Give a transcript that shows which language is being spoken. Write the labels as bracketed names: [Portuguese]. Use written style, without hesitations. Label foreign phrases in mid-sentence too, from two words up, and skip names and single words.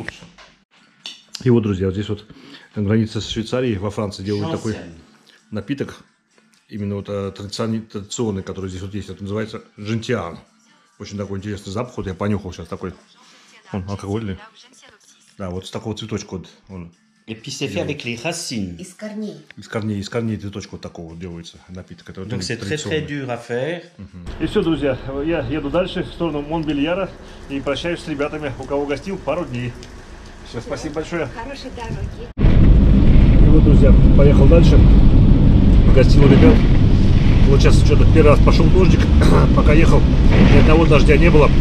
[Russian] И вот, друзья, вот здесь вот на границе с Швейцарией во Франции делают такой напиток. Именно вот традиционный, который здесь вот есть. Это называется жентиан. Очень такой интересный запах. Вот я понюхал сейчас такой. Он алкогольный. Да, вот с такого цветочка вот он. [French] Et puis c'est fait avec les racines. [Russian] Из корней. Из корней цветочка вот такого вот делается напиток. Это [French] Donc c'est très dur à faire. [Russian] И все, друзья, я еду дальше в сторону Монбельяра и прощаюсь с ребятами, у кого гостил пару дней. Все, спасибо большое. Хорошей дороги. И вот, друзья, поехал дальше. Гостил ребят. Вот сейчас что-то первый раз пошел дождик, пока ехал, ни одного дождя не было.